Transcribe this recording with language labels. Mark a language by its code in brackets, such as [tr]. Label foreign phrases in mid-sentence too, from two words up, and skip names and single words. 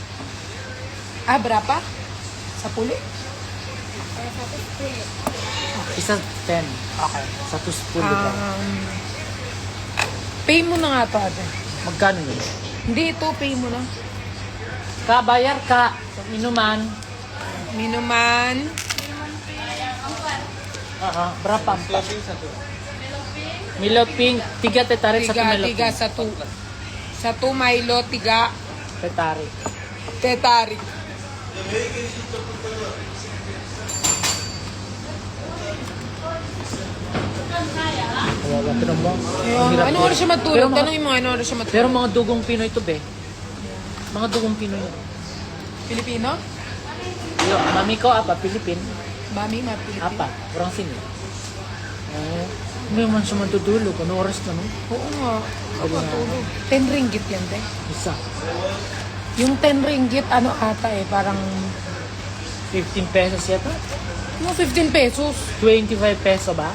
[ms] Berapa? Sa puli? [tl] Isa 10. [en] Okay. [ms] Satu 10. diba? [tl] Pay mo na nga to, ate. Magkano yun? Hindi, ito, pay mo na. Ka, [ms] bayar ka. Minuman. Minuman. Berapa? Milo pink. 3 tetarik, 1 Milo Tiga, pink. [tl] sa 2 Milo, 3 [ms] Tetarik. Tetarik. [tl] Kawawa, tinan mo. Ang hirap Ano yun. oras siya matulog? Pero mga- Tanongin mo, ano oras siya matulog? Pero mga dugong Pinoy to, be. Mga dugong Pinoy. Filipino? [ms] Yo, mami ko, apa? Pilipin. Mami, Filipino. Apa? Orang sini. [tl] Hindi man siya matutulog. Ano oras na, no? Oo nga. Matulog. 10 ringgit yan, te. Isa. Yung 10 ringgit, ano ata eh, parang 15 pesos yata? yung 15 pesos. 25 peso ba?